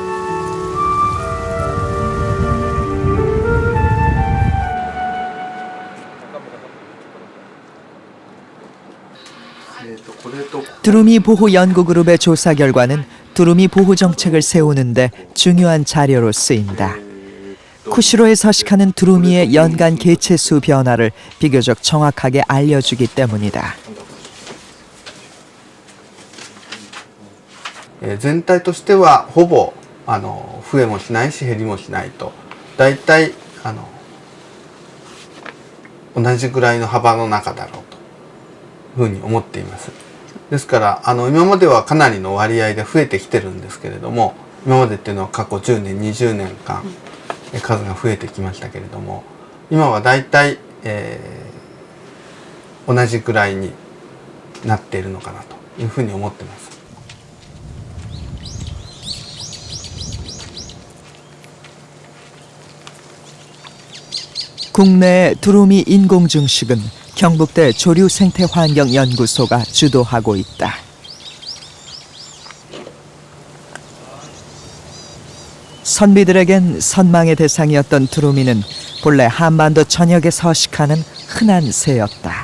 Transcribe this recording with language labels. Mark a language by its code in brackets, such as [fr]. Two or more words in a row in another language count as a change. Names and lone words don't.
[ko] 두루미 보호 연구 그룹의 조사 결과는 두루미 보호 정책을 세우는데 중요한 자료로 쓰인다. 쿠시로에 서식하는 두루미의 연간 개체 수 변화를 비교적 정확하게 알려주기 때문이다. [ja] 全体としてはほぼ増えもしないし減りもしないとだいたい同じぐらいの幅の中だろうというふうに思っています。ですから今まではかなりの割合で増えてきてるんですけれども、今までっていうのは過去10年20年間数が増えてきましたけれども、今はだいたい同じぐらいになっているのかなというふうに思ってます。 [ko] 국내 두루미 인공 증식은 경북대 조류생태환경연구소가 주도하고 있다. 선비들에겐 선망의 대상이었던 두루미는 본래 한반도 전역에 서식하는 흔한 새였다.